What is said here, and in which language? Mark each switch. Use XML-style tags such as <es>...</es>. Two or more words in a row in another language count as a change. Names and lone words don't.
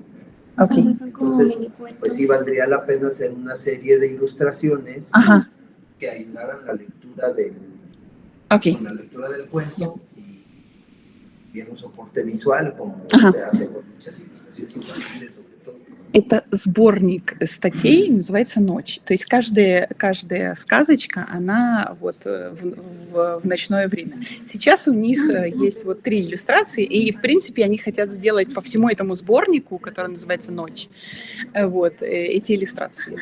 <es>Entonces, pues sí valdría la pena hacer una serie de ilustraciones que ayudaran la lectura con la lectura del cuento y diera un soporte visual, como se hace con muchas ilustraciones infantiles, sobre todo.</es> <ru>Это сборник статей, называется «Ночь». То есть каждая сказочка, она вот в ночное время. Сейчас у них есть вот 3 иллюстрации, и, в принципе, они хотят сделать по всему этому сборнику, который называется «Ночь», вот, эти иллюстрации.</ru>